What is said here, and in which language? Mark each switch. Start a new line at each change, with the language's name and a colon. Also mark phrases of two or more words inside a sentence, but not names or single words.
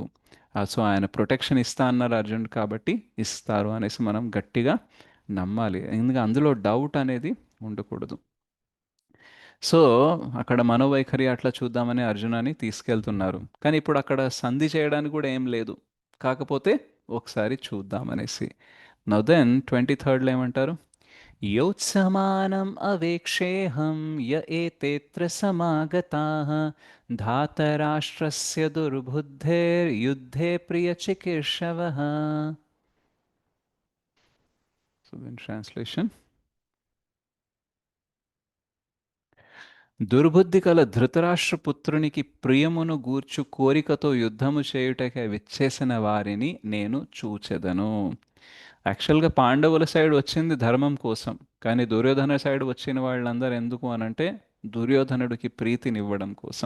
Telugu: సో ఆయన ప్రొటెక్షన్ ఇస్తా అన్నారు అర్జున్, కాబట్టి ఇస్తారు అనేసి మనం గట్టిగా నమ్మాలి. ఎందుకంటే అందులో డౌట్ అనేది ఉండకూడదు. సో అక్కడ మనోవైఖరి అట్లా చూద్దామని అర్జునాని తీసుకెళ్తున్నారు. కానీ ఇప్పుడు అక్కడ సంధి చేయడానికి కూడా ఏం లేదు, కాకపోతే ఒకసారి చూద్దామనేసి.
English: Now then
Telugu: 23rd ఏమంటారు,
Sanskrit: योत्समानम् अवेक्षेऽहं य एतेऽत्र समागताः धातराष्ट्रस्य दुर्बुद्धेर्युद्धे प्रियचिकीर्षवः.
English: So in translation,
Telugu: దుర్బుద్ధి కల ధృతరాష్ట్రపుత్రునికి ప్రియమును గూర్చు కోరికతో యుద్ధము చేయుటకై విచ్చేసిన వారిని నేను చూచెదను. యాక్చువల్గా పాండవుల సైడ్ వచ్చింది ధర్మం కోసం, కానీ దుర్యోధన సైడ్ వచ్చిన వాళ్ళందరూ ఎందుకు అనంటే దుర్యోధనుడికి ప్రీతినివ్వడం కోసం.